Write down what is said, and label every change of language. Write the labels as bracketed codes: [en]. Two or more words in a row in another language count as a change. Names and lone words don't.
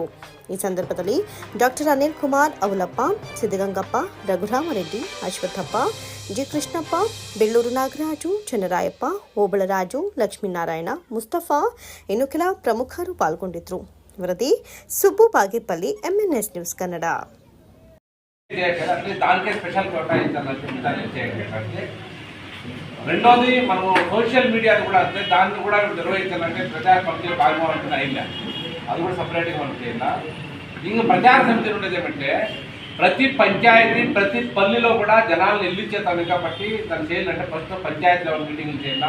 [kn] ಈ ಸಂದರ್ಭದಲ್ಲಿ ಡಾಕ್ಟರ್ ಅನಿಲ್ ಕುಮಾರ್ ಅವಲಪ್ಪ, ಸಿದ್ದಗಂಗಪ್ಪ, ರಘುರಾಮರೆಡ್ಡಿ, ಅಶ್ವತ್ಥಪ್ಪ, ಜಿ ಕೃಷ್ಣಪ್ಪ, ಬೆಳ್ಳೂರು ನಾಗರಾಜು, ಚನ್ನರಾಯಪ್ಪ, ಓಬಳರಾಜು, ಲಕ್ಷ್ಮೀನಾರಾಯಣ, ಮುಸ್ತಫಾ ಇನ್ನು ಕೆಲ ಪ್ರಮುಖರು ಪಾಲ್ಗೊಂಡಿದ್ದರು. ವರದಿ ಸುಬ್ಬು ಬಾಗೇಪಲ್ಲಿ, MNS ನ್ಯೂಸ್ ಕನ್ನಡ. [te] రెండోది మనము [en] social media [te] కూడా అంతే, దాన్ని కూడా నిర్వహించాలంటే ప్రచార సమితిలో భాగమవుతున్న అయినా అది కూడా సపరేట్గా మనం చేయాలి. ఇంకా ప్రచార సమితి ఉండేది ఏమంటే ప్రతి పంచాయతీ ప్రతి పల్లెలో కూడా జనాలను ఎల్లించేతాను కాబట్టి దాన్ని చేయాలంటే ఫస్ట్ పంచాయతీ [en] level meetings [te] చేయాలి.